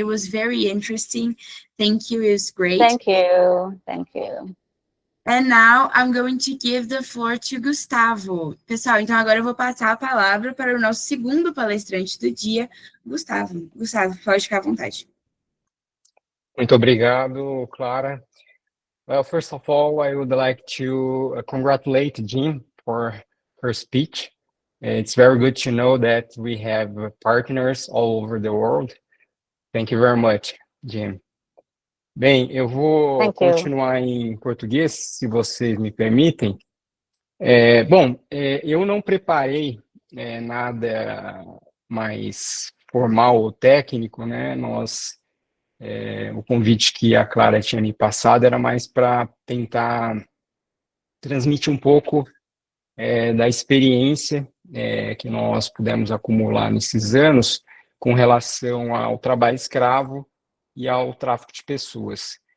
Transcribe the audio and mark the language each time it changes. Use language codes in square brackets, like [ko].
[en] It was very interesting. Thank you. It was great. Thank you. Thank you. And now I'm going to give the floor to Gustavo. [pt] Pessoal, então agora eu vou passar a palavra para o nosso segundo palestrante do dia, Gustavo. Gustavo, pode ficar à vontade. Muito obrigado, Clara. [en] Well, first of all, I would like to congratulate Jean for her speech. It's very good to know that we have partners all over the world. Thank you very much, Jean. [pt] Bem, eu vou continuar em português, se vocês me permitem. Eu não preparei nada mais formal ou técnico, né? O convite que a Clara tinha me passado era mais para tentar transmitir um pouco da experiência que nós pudemos acumular nesses anos com relação ao trabalho escravo e ao tráfico de pessoas.